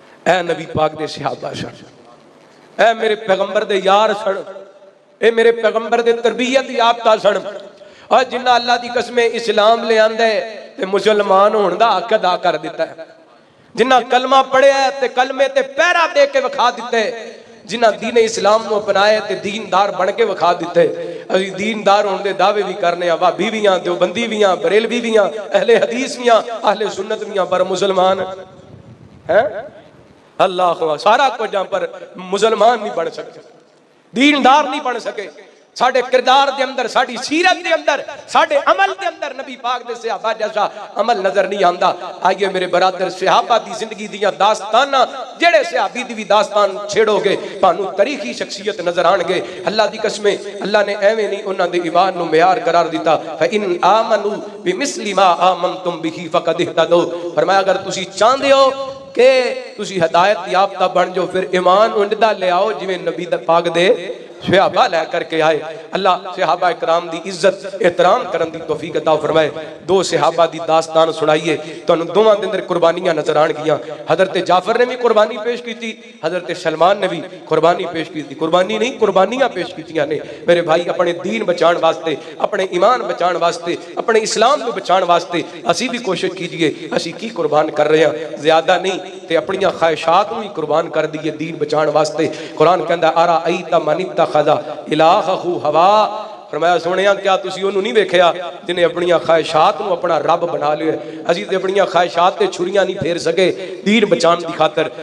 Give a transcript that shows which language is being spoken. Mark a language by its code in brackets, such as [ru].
[pa] اے نبی پاک دے صحابہ سن، اے میرے پیغمبر دے یار سن، اے میرے پیغمبر دے تربیت یافتہ سن، اور جنہ اللہ دی قسم اسلام لے آندے تے مسلمان ہون دا حق ادا کر دیتا ہے، جنہ کلمہ پڑھیا ہے تے کلمے تے پیرا دے کے وکھا دیتے، جنہ دین اسلام نو اپنائے تے دیندار بن کے وکھا دیتے. اسی دیندار ہون دے دعوے بھی کرنے ہیں، وہابی بھی ہیں، دیوبندی بھی ہیں، بریلوی بھی ہیں، اہل حدیث بھی ہیں، اہل سنت بھی ہیں، پر مسلمان ہیں اللہ سارا کچھ جہاں پر مسلمان نہیں بن سکتے، دیندار نہیں بن سکے. ساڑھے کردار دے اندر، ساڑھی سیرت دے اندر، ساڑھے عمل دے اندر نبی پاک دے صحابہ جیسا عمل نظر نہیں آندا. آئیے میرے برادر، صحابہ دی زندگی دیاں داستانہ جڑے صحابی دی بھی داستان چھیڑو گے پانو تاریخی شخصیت نظر آن گے. اللہ دی قسمیں اللہ نے ایویں نہیں انہاں دے ایمان نو معیار قرار دیتا. [ar] فَإِنْ آمَنُوا بِمِثْلِ مَا آمَنْتُمْ بِهِ فَقَدْ اهْتَدَوْا. [pa] فرمایا اگر تسی چاہندے ہو کہ تسی ہدایت یافتہ بن جو، پھر ایمان انڈا لے آؤ جویں نبی پاک دے صحابہ لے کر کے آئے. اللہ صحابہ اکرام دی عزت احترام کرن دی توفیق عطا فرمائے. دو صحابہ دی داستان سنائیے تو انہوں دوواں دے اندر قربانیاں نظر آن گیاں. حضرت جعفر نے بھی قربانی پیش کی تھی، حضرت سلمان نے بھی قربانی پیش کی تھی. قربانی نہیں، قربانیاں پیش کیتیاں نے میرے بھائی، اپنے دین بچان واسطے، اپنے ایمان بچان واسطے، اپنے اسلام کو بچان واسطے. اسی بھی کوشش کیجئے اسی کی قربان کر رہے ہیں، زیادہ نہیں تے اپنی خواہشات بھی قربان کر دیئے دین بچان واسطے. قرآن کہندا [ar] ارائیت من اتخذ الہہ ہوا. [pa] فرمایا سونیا کیا تسی انہوں نہیں ویکھیا جنہیں اپنی خواہشات نو اپنا رب بنا لیا. اسی تے اپنی خواہشات تے چھریاں نہیں پھیر سکے دین بچان دی خاطر.